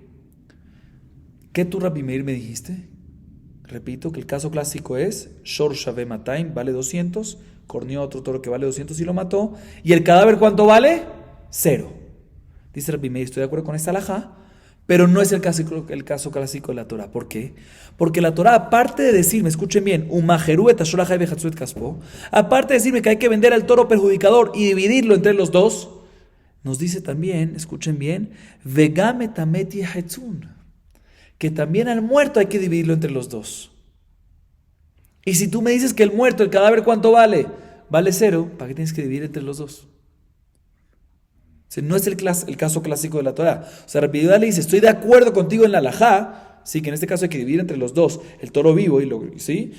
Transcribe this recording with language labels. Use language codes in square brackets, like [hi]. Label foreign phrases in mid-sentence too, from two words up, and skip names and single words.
[es] ¿Qué tú, Rabbi Meir, me dijiste? Repito, que el caso clásico es [he] שור שווה מאתיים, [es] vale 200, corneó a otro toro que vale 200 y lo mató, y el cadáver, ¿cuánto vale? 0. Dice Rabbi Meir, estoy de acuerdo con esta halajá, pero no es el caso clásico de la Torah. ¿Por qué? Porque la Torah, aparte de decirme, escuchen bien, [he] ומכרו את השור החי וחצו את כספו, [es] aparte de decirme que hay que vender al toro perjudicador y dividirlo entre los dos, nos dice también, escuchen bien, [he] וגם את המת יחצון, [es] que también al muerto hay que dividirlo entre los dos. Y si tú me dices que el muerto, el cadáver, ¿cuánto vale? Vale 0, ¿para qué tienes que dividir entre los dos? O sea, no es el caso clásico de la Torah. O sea, Rabbi Yehuda le dice, estoy de acuerdo contigo en la halajá, sí, que en este caso hay que dividir entre los dos el toro vivo ¿sí?